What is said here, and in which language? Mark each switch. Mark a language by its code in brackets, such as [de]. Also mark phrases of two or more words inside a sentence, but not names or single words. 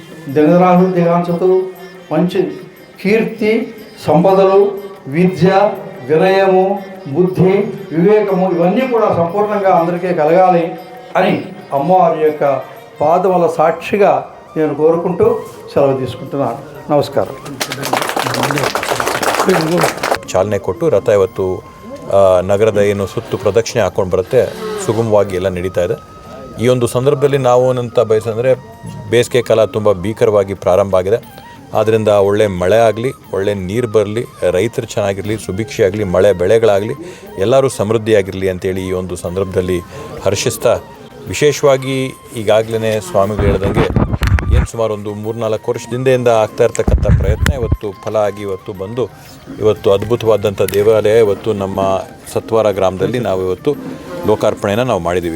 [te] దినదినాభివృద్ధిగాంచుతూ మంచి కీర్తి, సంపదలు, విద్య, వినయము, బుద్ధి, వివేకము ఇవన్నీ కూడా సంపూర్ణంగా అందరికీ కలగాలి అని అమ్మవారి యొక్క పాదముల సాక్షిగా నేను కోరుకుంటూ సెలవు తీసుకుంటున్నాను. [kn] ನಮಸ್ಕಾರ. ಚಾಲನೆ ಕೊಟ್ಟು ರಥ ಇವತ್ತು ನಗರದ ಏನು ಸುತ್ತು ಪ್ರದಕ್ಷಿಣೆ ಹಾಕ್ಕೊಂಡು ಬರುತ್ತೆ, ಸುಗಮವಾಗಿ ಎಲ್ಲ ನಡೀತಾ ಇದೆ. ಈ ಒಂದು ಸಂದರ್ಭದಲ್ಲಿ ನಾವು ಏನಂತ ಬಯಸಂದರೆ, ಬೇಸಿಗೆ ಕಾಲ ತುಂಬ ಭೀಕರವಾಗಿ ಪ್ರಾರಂಭ ಆಗಿದೆ. ಆದ್ದರಿಂದ ಒಳ್ಳೆ ಮಳೆ ಆಗಲಿ, ಒಳ್ಳೆ ನೀರು ಬರಲಿ, ರೈತರು ಚೆನ್ನಾಗಿರಲಿ, ಸುಭಿಕ್ಷೆ ಆಗಲಿ, ಮಳೆ ಬೆಳೆಗಳಾಗಲಿ, ಎಲ್ಲರೂ ಸಮೃದ್ಧಿಯಾಗಿರಲಿ ಅಂತೇಳಿ ಈ ಒಂದು ಸಂದರ್ಭದಲ್ಲಿ ಹರ್ಷಿಸ್ತಾ, ವಿಶೇಷವಾಗಿ ಈಗಾಗಲೇ ಸ್ವಾಮಿಗಳು ಹೇಳ್ದಂಗೆ ಏನು ಸುಮಾರು ಒಂದು 3-4 ವರ್ಷದಿಂದ ಆಗ್ತಾ ಇರ್ತಕ್ಕಂಥ ಪ್ರಯತ್ನ ಇವತ್ತು ಫಲ ಆಗಿ ಇವತ್ತು ಅದ್ಭುತವಾದಂಥ ದೇವಾಲಯ ಇವತ್ತು ನಮ್ಮ ಸತ್ವಾರ ಗ್ರಾಮದಲ್ಲಿ ನಾವು ಇವತ್ತು ಲೋಕಾರ್ಪಣೆಯನ್ನು ನಾವು ಮಾಡಿದ್ದೀವಿ.